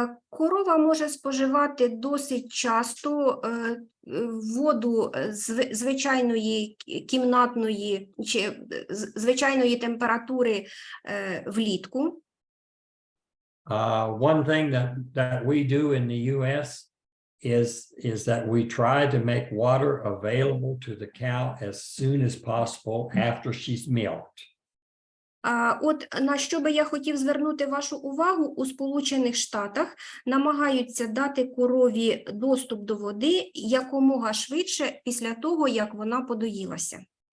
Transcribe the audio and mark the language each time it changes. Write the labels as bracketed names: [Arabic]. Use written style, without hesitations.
[Ukrainian] Корова може споживати досить часто воду звичайної кімнатної чи звичайної температури влітку. [English] One thing that we do in the US is that we try to make water available to the cow as soon as possible after she's milked. [Ukrainian] От на що би я хотів звернути вашу увагу, у Сполучених Штатах намагаються дати корові доступ до води якомога швидше після того, як вона подоїлася.